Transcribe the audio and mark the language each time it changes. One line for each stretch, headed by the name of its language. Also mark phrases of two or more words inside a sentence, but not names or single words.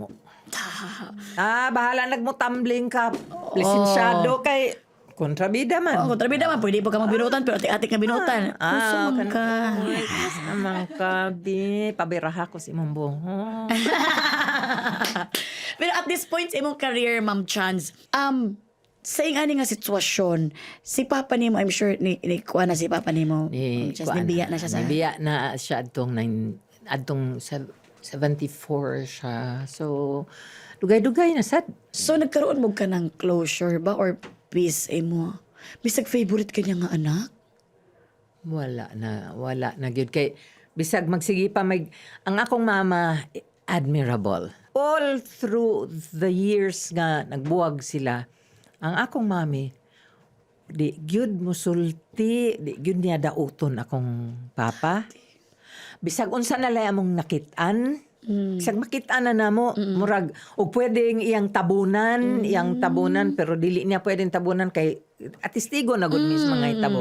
Cebuano: Bahala nagmo-tumbling ka. Lisensyado kay kontrabida man. Kontrabida man pwede po ka magbinutan pero atik nga binutan. Kusog ka. Amang ka, bi. Pabiraha ko si imong buhok. Pero
English: at this point
Cebuano: sa imong career, Ma'am Chance, sa ingani nga sitwasyon, si Papa nimo,
English: I'm sure,
Cebuano: ni kuha na si Papa nimo. Ma'am Chance, nibiya na siya sa... Nibiya na siya adtong 74 siya. So, dugay-dugay na sad. So,
Filipino: nagkaroon mo ka ng closure ba or peace mo?
Cebuano: Bisag favorite ka niya nga anak? Wala na gyud kay bisag magsige pa ang akong mama admirable.
English: All through the years
Cebuano: nga nagbuwag sila, ang akong mami di gyud musulti, di gyud niya dauton akong papa. Bisag unsa na lay among nakit-an, bisag makit-an na namo, murag og pwedeng iyang tabunan pero dili niya pwedeng tabunan kay atistigo na gud mismo nga itabo.